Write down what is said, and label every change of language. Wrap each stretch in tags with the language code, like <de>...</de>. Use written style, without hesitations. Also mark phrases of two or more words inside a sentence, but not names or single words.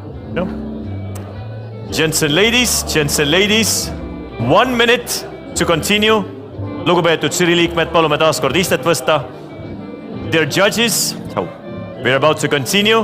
<en>No. Gents and ladies, 1 minute to continue.</en> <et>Lugupeetud žürii liikmed, palume taas kord istet võtta.</et> <en>Dear judges, we're about to continue.</en>